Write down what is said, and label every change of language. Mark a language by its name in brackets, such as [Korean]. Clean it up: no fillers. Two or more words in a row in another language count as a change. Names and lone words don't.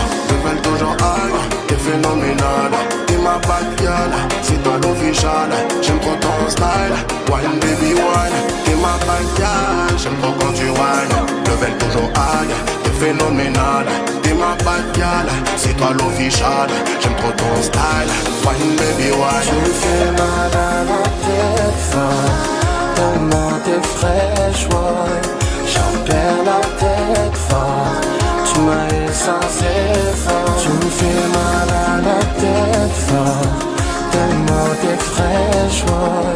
[French] Te fais toujours high, t'es phénoménal. T'es ma [English] bad girl, [French] c'est toi l'official. J'aime trop ton style, [English] wine baby wine. [French] T'es ma [English] bad girl, [French] j'aime trop quand tu whines. Te fais toujours high, t'es phénoménal. T'es ma [English] bad girl, [French] c'est toi l'official. J'aime trop ton style, [English] wine baby wine. [French] Tu me fais mal à la tête fort. Tellement t'es fraîche, ouais. J'en perds la tête fort. Tu m'as eu sans effort. Tu me fais mal à la tête fort. Tellement t'es fraîche, ouais.